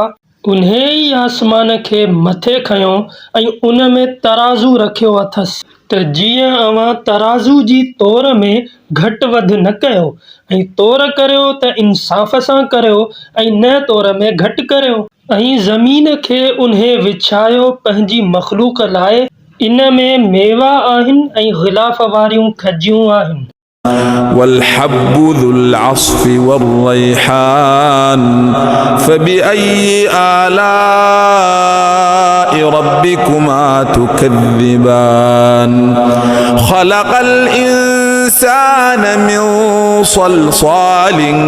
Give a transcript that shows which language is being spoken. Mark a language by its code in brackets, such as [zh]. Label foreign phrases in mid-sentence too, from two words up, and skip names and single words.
[sd] उन्हे ई आसमान खे मथे खयो ऐं उन में तराज़ू रखियो अथसि त जीअं अव्हां तराज़ू जी तोर में घटि वधि न कयो ऐं तोर करियो त इंसाफ़ सां करियो ऐं न तोर में घटि करियो। ऐं ज़मीन खे उन्हे विछायो पंहिंजी मख़लूक़ लाइ, इन में मेवा आहिनि ऐं ग़िलाफ़ वारियूं खजियूं आहिनि। [ar] والحب ذو العصف والريحان فبأي آلاء ربكما تكذبان خلق الإنسان من صلصال